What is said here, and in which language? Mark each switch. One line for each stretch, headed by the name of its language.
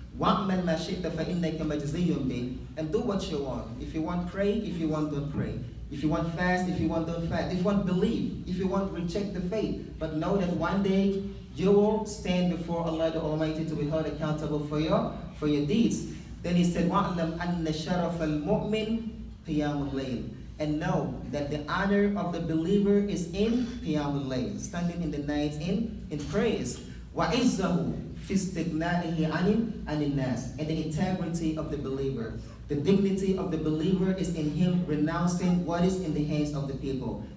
Arabic: وَأْمَنْ مَا شِئْتَ فَإِنَّكَ مَجْزِيٌّ بِهِ.
English: And do what you want. If you want, pray. If you want, don't pray. If you want, fast. If you want, don't fast. If you want, believe. If you want, reject the faith. But know that one day you will stand before Allah the Almighty to be held accountable for your deeds. Then he said,
Arabic: وَعْلَمْ أَنَّ شَرَفَ الْمُؤْمِنِ قِيَامُ اللَّيْلِ.
English: And know that the honor of the believer is in Qiyamul Layl, standing in the night in praise.
Arabic: وَعِزَّهُ فِي اسْتِغْنَائِهِ عَنِ النَّاسِ.
English: And the integrity of the believer. The dignity of the believer is in him renouncing what is in the hands of the people.